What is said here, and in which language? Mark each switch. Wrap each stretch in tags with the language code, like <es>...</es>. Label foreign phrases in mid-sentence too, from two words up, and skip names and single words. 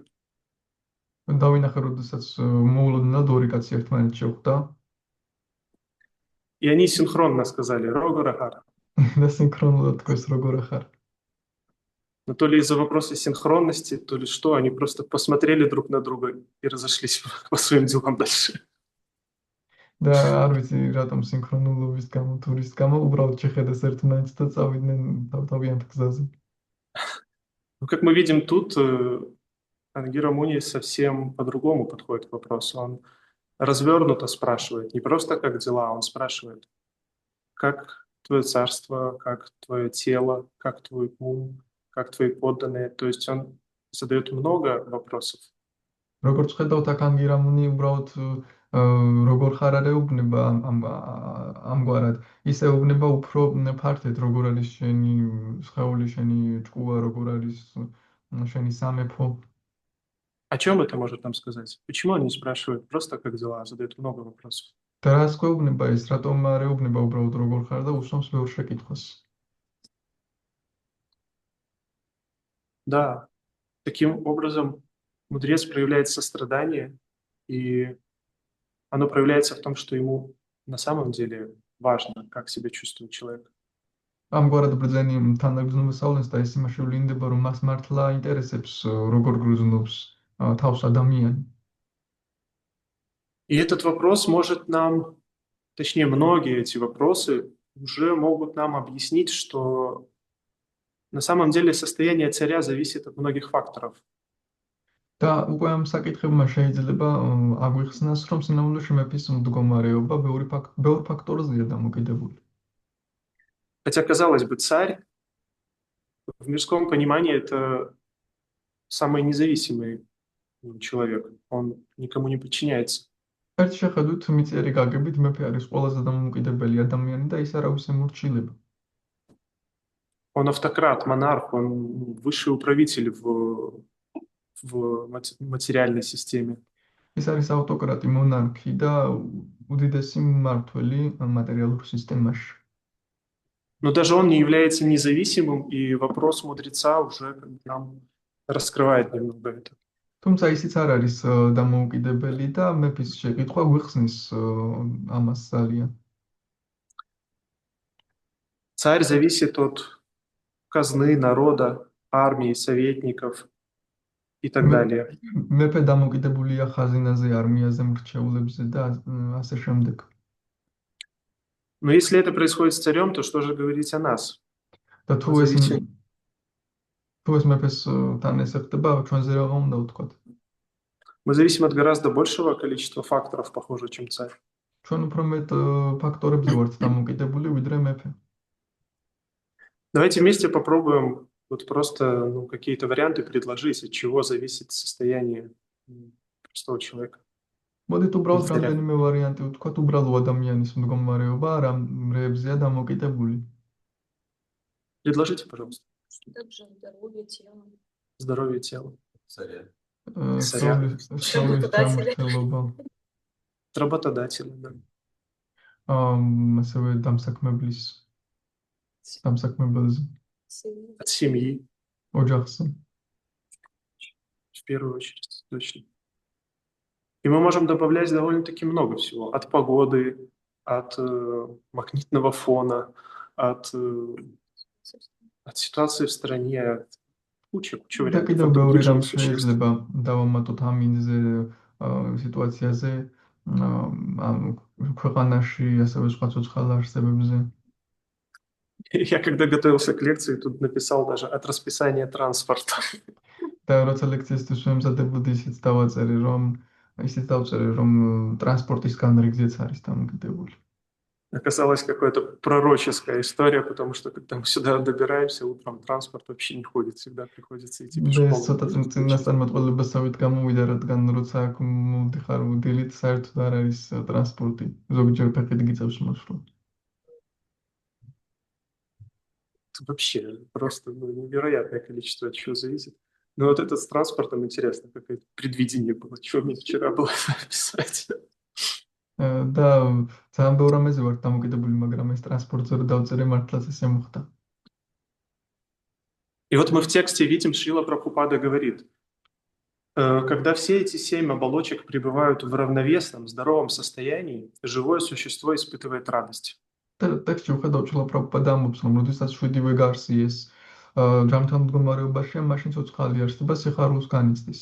<ka>დავინახე, როდესაც მოულოდნელად ორი კაცი ერთმანეთს შეხვდა.</ka> <ru>И они синхронно сказали «Рогорахар».</ru> <ka>და სინქრონულად თქვეს როგორ ახარ.</ka> <ru>Но то ли из-за вопроса синхронности, то ли что, они просто посмотрели друг на друга и разошлись по своим делам дальше.</ru> <ka>და არ ვიცი რატომ სინქრონულობის გამო თუ რის გამო უბრალოდ შეხედეს ერთმანეთს და წავიდნენ თავიანთ გზაზე.</ka> <ru>Ну, как мы видим тут, Ангира Муни совсем по-другому подходит к вопросу. Он развернуто спрашивает, не просто как дела, он спрашивает, как твое царство, как твое тело, как твой ум, как твои подданные. То есть он задает много вопросов.</ru> <ka>როგორც ხედავთ, აქ ანგირამუნი უბრალოდ როგორ ხარ არ ეუბნება ამგვარად, ისე ეუბნება უფრო ფართედ, როგორ არის შენი სხეული, შენი ჭკუა, როგორ არის შენი სამეფო.</ka> <ru>О чем это может нам сказать? Почему они спрашивают просто как дела, задают много вопросов?</ru> <ka>და რას გვეუბნება ეს, რატომ არ ეუბნება უბრალოდ როგორ ხარ და უსვამს ბევრ შეკითხვას.</ka> <ru>Да, таким образом мудрец проявляет сострадание, и оно проявляется в том, что ему на самом деле важно, как себя чувствует человек.</ru> <ka>ამგვარად ბრძენი თანაგრძნობა სწავლობს და ეს იმაში ვლინდება, რომ მას მართლა ინტერესებს როგორ გრძნობს თავს ადამიანი.</ka> <ru>И этот вопрос может нам, точнее, многие эти вопросы уже могут нам объяснить, что на самом деле состояние царя зависит от многих факторов.</ru> <ka>და უკვე ამ საკითხებმა შეიძლება აგვიხსნას, რომ სინამდვილეში მეფის მდგომარეობა ბევრ ფაქტორზეა დამოკიდებული.</ka> <ru>Хотя, казалось бы, царь в мирском понимании это самый независимый человек. Он никому не подчиняется.</ru> <ka>ერთ შეხედვით მიწიერი გაგებით მეფე არის ყველაზე დამოუკიდებელი ადამიანი და ის არავის ემორჩილება.</ka> <ru>Он автократ, монарх, он высший управитель в материальной системе.</ru> <ka>ის არის ავტოკრატი, მონარქი და უდიდესი მმართველი მატერიალურ სისტემაში.</ka> <ru>Но даже он не является независимым, и вопрос мудреца уже нам раскрывает немного это.</ru> <ka>თუმცა ისიც არ არის დამოუკიდებელი და მეფის შეკითხვა გვიხსნის ამას ძალიან.</ka> <ru>Царь зависит от казны, народа, армии, советников и так далее.</ru> <ka>მეფე დამოკიდებულია ხაზინაზე, არმიაზე, მრჩეულებზე და ასე შემდეგ.</ka> <ru>Но если это происходит с царем, то что же говорить о нас?</ru> <ka>და თუ ეს მეფეს თან ესე ხდება, ჩვენზე რა უნდა ვთქვათ?</ka> <ru>Мы зависим от гораздо большего количества факторов, похоже, чем царь.</ru> <ka>ჩვენ უფრო მეტ ფაქტორებზე ვართ დამოკიდებული, ვიდრე მეფე.</ka> <ru>Давайте вместе попробуем вот просто какие-то варианты предложить, от чего зависит состояние простого человека.</ru> <ka>მოდით უბრალოდ რამდენიმე ვარიანტი ვთქვათ, უბრალო ადამიანის მდგომარეობა რამზეა დამოკიდებული.</ka> <ru>Предложите, пожалуйста. Также здоровье тела. Здоровье тела. Царя. Работодателя, да.</ru> <ka>ასევე დამსაქმებელზე.</ka> <ru>От семьи,</ru> <ka>ოჯახზე.</ka> <ru>в первую очередь, точно. И мы можем добавлять довольно-таки много всего. От погоды, от магнитного фона, от ситуации в стране, от куча</ru> <ka>და კიდევ ბევრი რამ შეიძლება დავამატოთ ამინზე სიტუაციაზე, ქვეყანაში, ასევე სხვა ცოცხალ არსებებზე.</ka> <ru>Я когда готовился к лекции, тут написал даже от расписания транспорта.</ru> <ka>და როცა ლექციისთვის ვემზადებოდი, ისიც დავწერე, რომ ტრანსპორტის განრიგზეც არის დამოკიდებული. Оказалась какая-то пророческая история, потому что когда мы сюда добираемся, утром транспорт вообще не ходит, всегда приходится идти пешком. და ცოტა წინასწარმეტყველებასავით გამოვიდა, რადგან როცა აქ მოდიხარ დილით, საერთოდ არ არის ტრანსპორტი. ზოგჯერ ფეხით გიწევს მოსვლა.</ka> <ru>Вообще просто невероятное количество от чего зависит. Но вот это с транспортом интересно, какое-то предвидение было, чего мне вчера было записать.</ru> <ka>და ძალიან ბევრ რამეზე ვარ დამოკიდებული, მაგრამ ეს ტრანსპორტზე რომ დავწერე, მართლაც ესე მოხდა.</ka> <ru>И вот мы в тексте видим, Шрила Прабхупада говорит, Когда все эти 7 оболочек пребывают в равновесном, здоровом состоянии, живое существо испытывает радость.</ru> <ka>ტექსტში ვხედავ ჭლაპრაპად ამბობს, რომ როდესაც 7-ვე გარსი ეს ჯანმრთელ მდგომარეობაშია, მაშინ ცოცხალი არსება სიხარულს განიცდის.</ka>